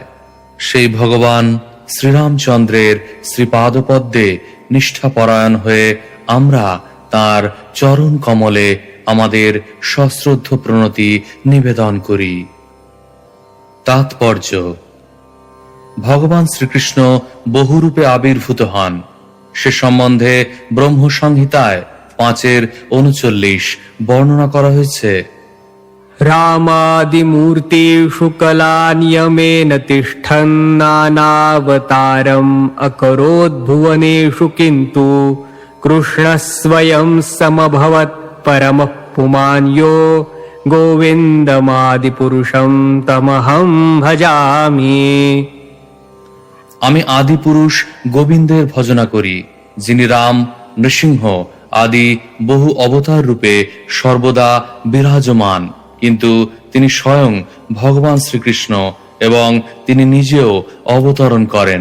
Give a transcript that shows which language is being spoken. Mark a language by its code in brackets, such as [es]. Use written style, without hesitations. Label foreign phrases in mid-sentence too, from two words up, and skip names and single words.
[bn] সেই ভগবান শ্রীরামচন্দ্রের শ্রীপাদপদ্মে নিষ্ঠাপরায়ণ হয়ে আমরা তার চরণ কমলে আমাদের সশ্রদ্ধ প্রণতি নিবেদন করি। তাৎপর্য: ভগবান শ্রীকৃষ্ণ বহুরূপে আবির্ভূত হন, সে সম্বন্ধে ব্রহ্মসংহিতায় 5:39 বর্ণনা করা হয়েছে। [sa] रामादिमूर्तिषु कलानियमेन तिष्ठन् नानावतारम् अकरोद्भुवनेषु किन्तु कृष्णः स्वयं समभवत् परमः पुमान् यो गोविन्दमादिपुरुषं तमहं भजामि। [bn] আমি আদি পুরুষ গোবিন্দের ভজনা করি, যিনি রাম, নৃসিংহ আদি বহু অবতার রূপে সর্বদা বিরাজমান, কিন্তু তিনি স্বয়ং ভগবান শ্রীকৃষ্ণ এবং তিনি নিজেও অবতরণ করেন।